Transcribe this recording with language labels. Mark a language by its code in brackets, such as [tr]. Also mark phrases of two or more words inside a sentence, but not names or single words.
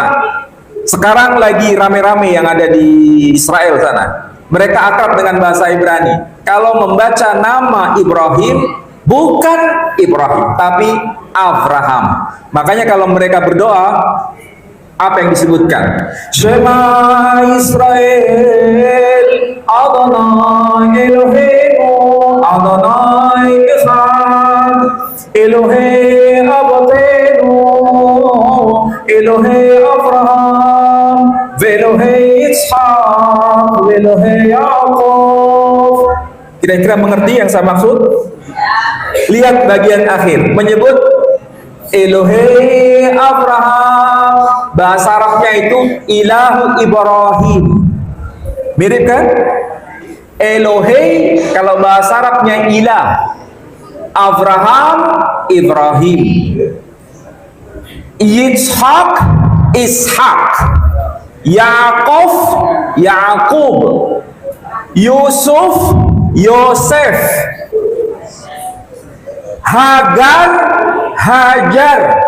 [id] Sekarang lagi rame-rame yang ada di Israel sana. Mereka akrab dengan bahasa Ibrani. Kalau membaca nama Ibrahim, bukan Ibrahim, tapi Abraham. Makanya kalau mereka berdoa, apa yang disebutkan? [he] שמע ישראל, אדוני אלוהינו, אדוני אחד, אלוהי אבותינו, אלוהי אברהם, ואלוהי יצחק, ואלוהי יעקב. [id] Kira-kira mengerti yang saya maksud? Lihat bagian akhir, menyebut [he] אלוהי אברהם, [id] bahasa Arabnya itu [ar] إله إبراهيم. [id] Mirip kan? Elohei kalau bahasa Arabnya ilah, Abraham Ibrahim, Yitzhak Ishak, Yaakov Yakub, Yusuf Yosef, Hagar Hajar.